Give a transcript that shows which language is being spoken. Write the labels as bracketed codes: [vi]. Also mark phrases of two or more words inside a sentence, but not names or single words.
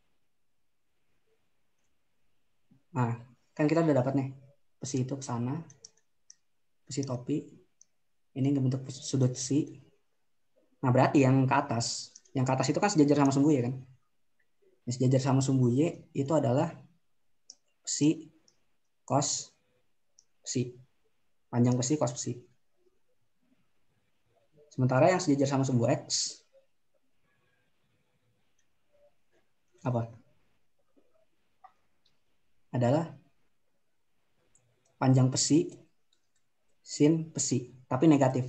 [id] Nah, kan kita udah dapat nih. Pesi itu ke sana. Pesi topi. Ini bentuk sudut pesi. Nah, berarti yang ke atas itu kan sejajar sama sumbu Y kan? Yang sejajar sama sumbu Y itu adalah psi cos psi. Panjang psi cos psi. Sementara yang sejajar sama sumbu X apa? Adalah panjang psi sin psi, tapi negatif.